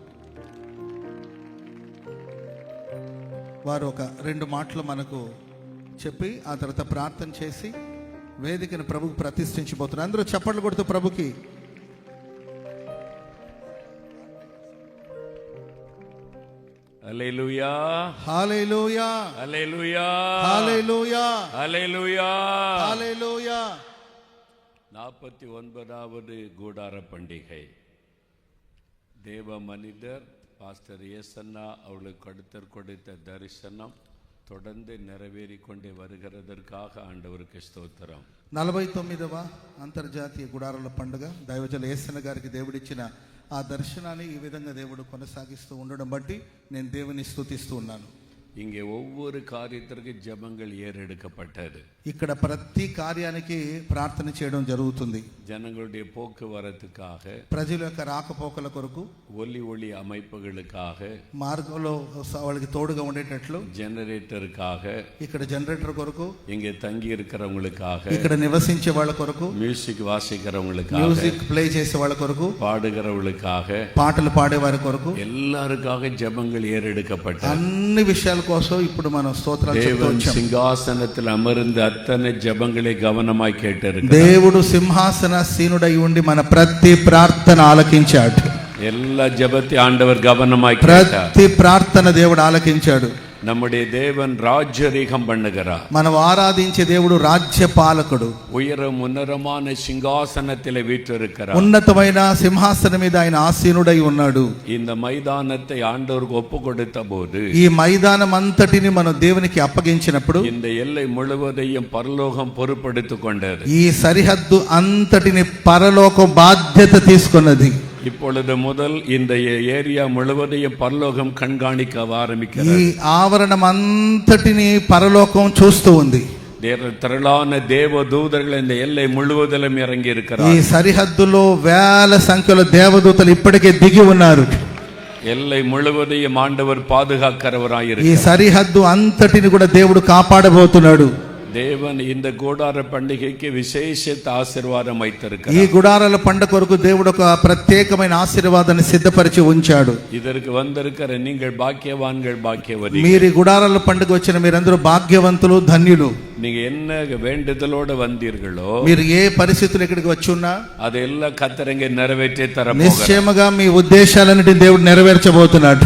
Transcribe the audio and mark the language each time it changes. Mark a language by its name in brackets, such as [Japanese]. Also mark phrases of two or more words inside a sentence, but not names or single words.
[Telugu] వారు ఒక 2 మాటలు మనకు చెప్పి ఆ తర్వాత ప్రార్థన చేసి వేదికను ప్రభుకు ప్రతిష్ఠించబోతున్నారు. అందరూ చప్పట్లు కొడుతూ ప్రభుకి హల్లెలూయా హల్లెలూయా హల్లెలూయా హల్లెలూయా హల్లెలూయా హల్లెలూయా. [Tamil] 49வது கூடார பண்டிகை தேவ மனிதர் பாஸ்டர் ஏசன்னா அவளுக்கு கடுத்தர் கொடுத்த தரிசனம் தொடர்ந்து நிறைவேறிக்கொண்டே வருகிறதற்காக ஆண்டவருக்கு స్తోత్రం. [Telugu] 49వ అంతర్జాతీయ గుడారాల పండుగ దైవజనులు ఏసన్న గారికి దేవుడిచ్చిన ఆ దర్శనాన్ని ఈ విధంగా దేవుడు కొనసాగిస్తూ ఉండడం బట్టి నేను దేవుని స్తుతిస్తూ ఉన్నాను. [Tamil] இங்கே ஒவ்வொரு காரியத்திற்கு ஜெபங்கள் ஏறெடுக்கப்பட்டது. [Telugu] ఇక్కడ ప్రతి కార్యానికి ప్రార్థన చేయడం జరుగుతుంది. [Tamil] ஜனங்களுடைய போக்குவரத்துக்காக, [Telugu] ప్రజల యొక్క రాకపోకల కొరకు, [Tamil] ஒலி அமைப்புகளுக்காக, [Telugu] మార్గంలో వాళ్ళకి తోడుగా ఉండేటట్లు, [Tamil] ஜெனரேட்டருக்காக, [Telugu] ఇక్కడ జనరేటర్ కొరకు, [Tamil] இங்கே தங்கி இருக்கிறவங்களுக்காக, [Telugu] ఇక్కడ నివసించే వాళ్ళ కొరకు, [Tamil] மியூசிக் வாசிக்கிறவங்களுக்காக, [Telugu] మ్యూజిక్ ప్లే చేసే వాళ్ళ కొరకు, [Tamil] பாடுகிறவர்களுக்காக, [Telugu] పాటలు పాడే వారి కొరకు, [Tamil] எல்லாருக்காக ஜெபங்கள் ஏறெடுக்கப்பட்ட [Telugu] అన్ని విషయాల కోసం ఇప్పుడు మనం స్తోత్రాలు చెప్తూ [Tamil] தேவன் [Telugu] వచ్చాం. [Tamil] சிங்காசனத்தில் அமர்ந்து அத்தனை ஜெபங்களை கவனமாய் கேட்டிருக்கிறார். [Telugu] దేవుడు సింహాసనసీనుడై ఉండి మన ప్రతి ప్రార్థన ఆలకించాడు. [Tamil] எல்லா ஜெபத்தை ஆண்டவர் கவனமாய் கேட்டார். [Telugu] ప్రతి ప్రార్థన దేవుడు ఆలకించాడు. [Tamil] நம்முடைய தேவன் ராஜரீகம் பண்ணுகிறார். [Telugu] మనం ఆరాధించే దేవుడు రాజ్య పాలకుడు. [Tamil] உயரம் உன்னதமான சிங்காசனத்தில் வீற்றிருக்கிறார். [Telugu] ఉన్నతమైన సింహాసనం మీద ఆయన ఆసీనుడై ఉన్నాడు. [Tamil] இந்த மைதானத்தை ஆண்டவருக்கு ஒப்பு கொடுத்த போது, [Telugu] ఈ మైదానం అంతటిని మనం దేవునికి అప్పగించినప్పుడు, [Tamil] இந்த எல்லை முழுவதையும் பரலோகம் பொறுப்படுத்திக் கொண்டது. [Telugu] ఈ సరిహద్దు అంతటిని పరలోకం బాధ్యత తీసుకున్నది. [Tamil] இப்பொழுது முதல் இந்த ஏரியா முழுவதையும் பரலோகம் கண்காணிக்க [Telugu] ఈ [Tamil] ஆரம்பிக்கிறது. [Telugu] ఆవరణం అంతటిని పరలోకం చూస్తూ ఉంది. [Tamil] திரளான தேவ தூதர்கள் இந்த எல்லை முழுவதிலும் இறங்கி [Telugu] ఈ [Tamil] இருக்கிறார். [Telugu] సరిహద్దులో వేల సంఖ్యలో దేవదూతలు ఇప్పటికే దిగి ఉన్నారు. [Tamil] எல்லை முழுவதையும் ஆண்டவர் [Telugu] ఈ [Tamil] பாதுகாக்கிறவராயிருக்கிறார். [Telugu] సరిహద్దు అంతటిని కూడా దేవుడు కాపాడబోతున్నాడు. [Tamil] தேவன் இந்த கூடார பண்டிகைக்கு விசேஷித்த ஆசீர்வாதம் [Telugu] ఈ [Tamil] வைத்திருக்கிறார். [Telugu] గుడారాల పండుగ కొరకు దేవుడు ఒక ప్రత్యేకమైన ఆశీర్వాదాన్ని సిద్ధపరిచి ఉంచాడు. [Tamil] இதற்கு வந்திருக்கிற நீங்கள் பாக்கியவான்கள், பாக்கியவதி. [Telugu] మీరు ఈ గుడారాల పండుగ వచ్చిన మీరందరూ భాగ్యవంతులు, ధన్యులు. [Tamil] நீங்க என்ன வேண்டுதலோட வந்தீர்களோ, [Telugu] మీరు ఏ పరిస్థితులు ఇక్కడికి వచ్చి ఉన్నా [Tamil] அதெல்லாம் கர்த்தர் நிறைவேற்றி தர [Telugu] నిశ్చయముగా మీ ఉద్దేశాలన్నిటిని దేవుడు నెరవేర్చబోతున్నాడు.